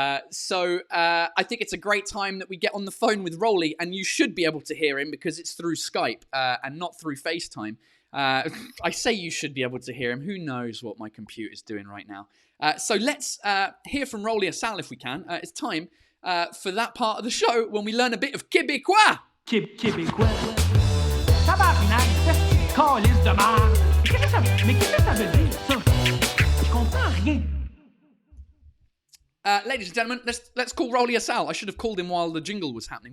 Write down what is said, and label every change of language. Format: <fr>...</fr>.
<en>So I think it's a great time that we get on the phone with Rolly, and you should be able to hear him because it's through Skype and not through FaceTime. I say you should be able to hear him. Who knows what my computer's doing right now? So let's hear from Rolly Assal if we can. It's time for that part of the show when we learn a bit of Québécois. Québécois.</en> <fr>Tabarnak, c'est calice de merde. Mais qu'est-ce que ça veut dire, ça? Je comprends rien.</fr> <en>Ladies and gentlemen, let's call Rolly a Sal. I should have called him while the jingle was happening.</en>